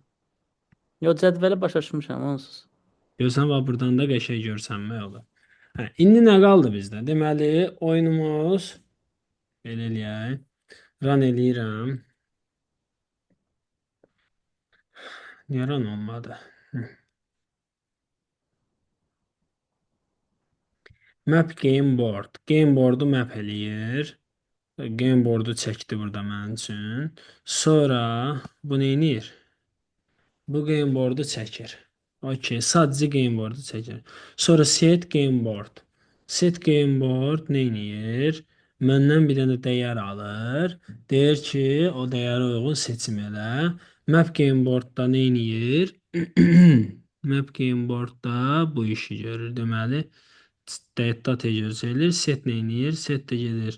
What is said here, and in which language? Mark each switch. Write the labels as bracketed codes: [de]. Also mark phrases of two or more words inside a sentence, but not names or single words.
[az] Yox, cədvələ başa düşmüşəm, onsuz. Görürsən bax buradan da qəşəng görsənmək olur. Hə, indi nə qaldı bizdə? Deməli, oyunumuz belə eləyək. Run eləyirəm. Niyə run olmadı? [en] Map game board. Game board'u [az] map eləyir. [en] Game board'u [az] çəkdi burada mənim üçün. Sonra bu neynir? Bu [en] game board'u [az] çəkir. Okay, sadəcə [en] game board'u [az] çəkir. [en] Sonra set game board. Set game board neynir? [az] Məndən bir dənə dəyər alır. Deyir ki, o dəyərə uyğun seçim elə. [en] Map game boardda neynir? Map game boardda [az] bu işi görür. Deməli, data göstərilir. Set neynir? Set də gedir.